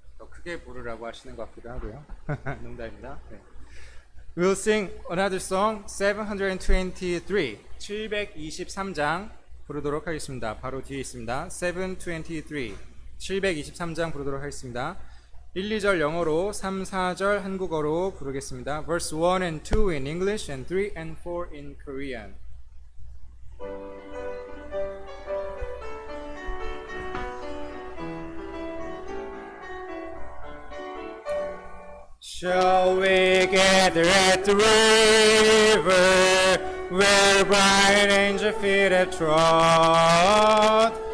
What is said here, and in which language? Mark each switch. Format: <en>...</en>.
<ko>크게 부르라고 하시는 것 같기도 하고요. 농담입니다. 네.</ko> <en>We'll sing another song, 723,</en> <ko>723장 부르도록 하겠습니다. 바로 뒤에 있습니다. 723, 723장 부르도록 하겠습니다. 1, 2절 영어로, 3, 4절 한국어로 부르겠습니다.</ko> <en>Verse 1 and 2 in English and 3 and 4 in Korean. Shall we gather at the river where bright angel feet have trod?</en>